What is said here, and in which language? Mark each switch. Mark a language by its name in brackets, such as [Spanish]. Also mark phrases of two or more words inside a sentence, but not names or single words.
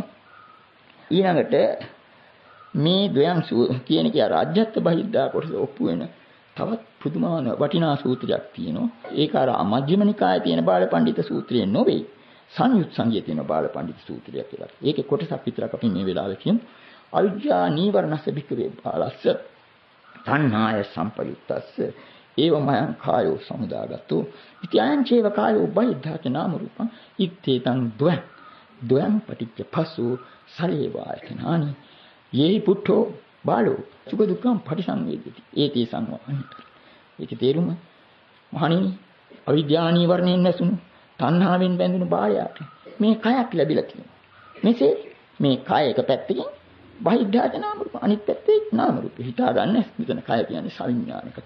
[Sinhala] ඊළඟට මේ ද්වයං කියන එක රාජ්‍යත්ව බහිද්දා කොටස ඔප්පු වෙන තවත් පුදුමාන වටිනා සූත්‍රයක් තියෙනවා. ඒක අර මජ්ක්‍ධිම නිකායේ තියෙන බාලපඬිත සූත්‍රය නෙවෙයි. සංයුත් සංගයේ තියෙන බාලපඬිත සූත්‍රයක් කියලා. ඒකේ කොටසක් විතරක් අපි මේ වෙලාවේ කියමු. [Pali] අවිජ්ජා නීවරණස්ස භික්ඛවේ බාලස්ස තණ්හාය සම්පයුත්තස්ස ඒවමයං කායෝ සමුදාගතෝ ඉති අයං චේව කායෝ බහිද්ධාච නාම රූපං ඉත්තේතං ද්වයං පටිච්ච පස්සෝ සලේවායතනානි යේහි පුට්ඨෝ බාලෝ සුඛ දුක්ඛං පටිසංවේදති ඒතේ සංවහනි. [Sinhala] ඒකේ තේරුම මහණෙනි අවිද්‍යා නීවරණයෙන් නැසුණු තණ්හාවෙන් බැඳුණු බාලයාට මේ කයක් ලැබිලා තියෙනවා. මෙසේ මේ කය එක පැත්තකින් [Pali] බහිද්ධාච නාම රූප [Sinhala] අනිත් පැත්තේ නාම රූප හිතා ගන්න. මෙතන කය කියන්නේ සවිඥානික කය.